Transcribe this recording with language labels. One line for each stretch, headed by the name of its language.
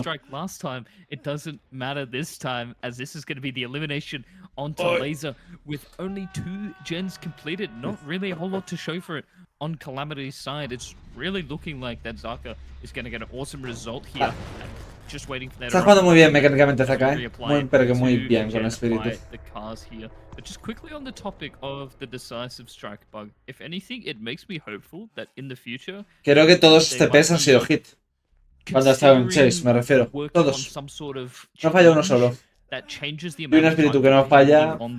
English: strike last time, it doesn't matter this time, as this is going to be the elimination onto Oi. Laser with only 2 gens completed. Not really a whole lot to show for it on Calamity's side. It's really looking like that Zaka is going to get an awesome result here. Just waiting for that.
Spanish: Está jugando muy bien mecánicamente Zaka, Muy, pero que muy bien con Espíritu.
English: The cars here. But just quickly on the topic of the decisive strike bug, if anything, it makes me hopeful that in the future
Spanish: Creo que todos los TPs han sido hit. Cuando ha estado en Chase, me refiero. Todos. No falla uno solo. Y un Espíritu que no falla.